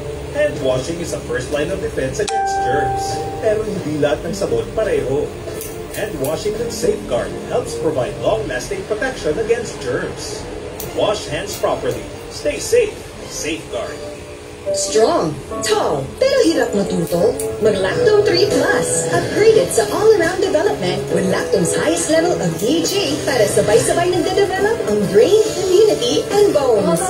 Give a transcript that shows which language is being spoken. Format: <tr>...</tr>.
<en>Hand washing is a first line of defense against germs.</en> <tl>Pero hindi lahat ng sabon pareho.</tl> <en>Hand washing with Safeguard helps provide long-lasting protection against germs. Wash hands properly. Stay safe. Safeguard. Strong, tall,</en> <tl>pero hirap matuto? Mag-Lactome 3 Plus.</tl> <en>Upgraded sa all-around development with Lactome's highest level of DHA</en> <tl>para sabay-sabay nagde-develop ang</tl> <en>brain, immunity, and bones.</en>